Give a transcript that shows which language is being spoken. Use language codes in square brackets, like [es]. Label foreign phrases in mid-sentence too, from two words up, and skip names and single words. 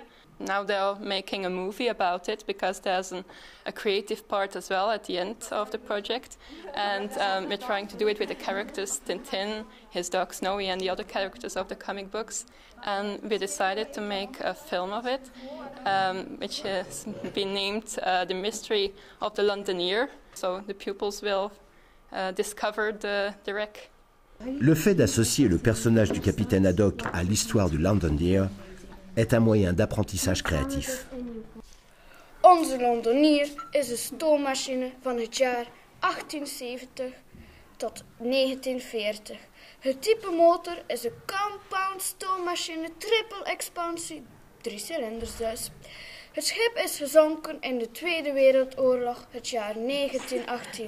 [en] Now they're making a movie about it, because there's a creative part as well at the end of the project, and we're trying to do it with the characters Tintin, his dog Snowy, and the other characters of the comic books. And we decided to make a film of it, which has been named The Mystery of the Londonere. So the pupils will discover the wreck. [fr] Le fait d'associer le personnage du capitaine Haddock à l'histoire du Londonere est un moyen d'apprentissage créatif. [nl] Onze Londonier is een stoommachine van het jaar 1870 tot 1940. Het type motor is een compound stoommachine, triple expansie, 3 cilinders dus. Het schip is gezonken in de Tweede Wereldoorlog, het jaar 1918.